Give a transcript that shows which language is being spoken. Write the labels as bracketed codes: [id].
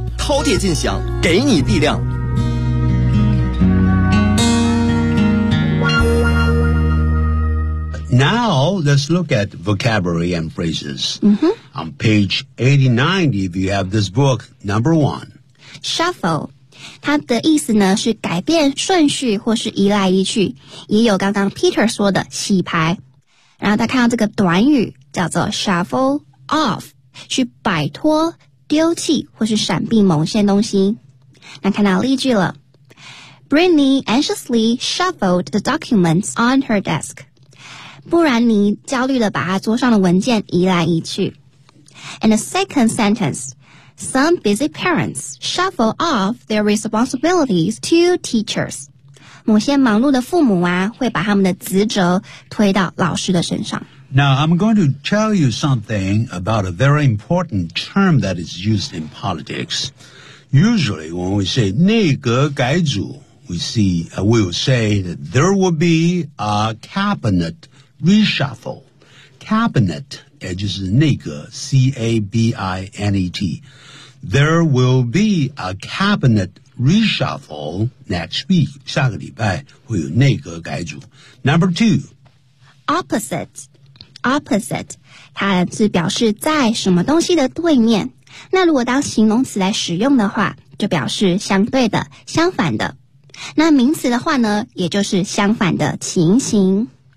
[zh] 饕餮尽享，给你力量。 [en] Now, let's look at vocabulary and phrases. Mm-hmm. On page 89, if you have this book, number one. Shuffle. [zh] 它的意思呢是改变顺序或是移来移去，也有刚刚 Peter 说的洗牌。然后他看到这个短语叫做 shuffle off， 去摆脱、丢弃或是闪避某些东西。那看到例句了 [en] ，Brittany anxiously shuffled the documents on her desk。 [zh] 布兰妮焦虑地把她桌上的文件移来移去。 [en] And the second sentence. Some busy parents shuffle off their responsibilities to teachers. [zh] 某些忙碌的父母啊，会把他们的职责推到老师的身上。 [en] Now, I'm going to tell you something about a very important term that is used in politics. Usually, when we say 内阁改组, we will say that there will be a cabinet reshuffle. Cabinet, [zh] 也就是内阁, [en] C-A-B-I-N-E-T. There will be a cabinet reshuffle next week. [zh] 下个礼拜会有内阁改组。 [en] Number two. Opposite. [zh] 它是表示在什么东西的对面。那如果当形容词来使用的话，就表示相对的、相反的。那名词的话呢，也就是相反的情形。